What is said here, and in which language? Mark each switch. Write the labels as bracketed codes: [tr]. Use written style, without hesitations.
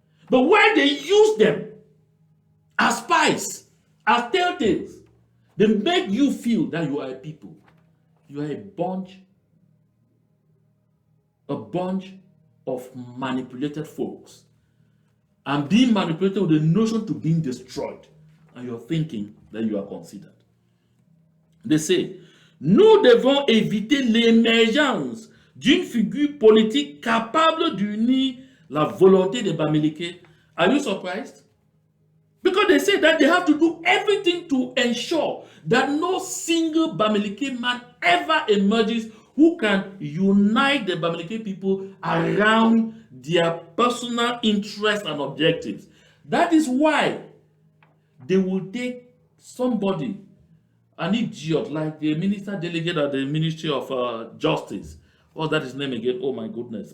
[en] But when they use them as spies, as telltales, they make you feel that you are a people. You are a bunch of manipulated folks and being manipulated with the notion to being destroyed, and you're thinking that you are considered. They say, [fr] nous devons éviter l'émergence d'une figure politique capable d'unir la volonté des Bamileke. [en] Are you surprised? Because they say that they have to do everything to ensure that no single Bamileke man ever emerges who can unite the Bamileke people around their personal interests and objectives. That is why they will take somebody, an idiot like the minister delegate at the Ministry of Justice. What's that his name again? Oh my goodness.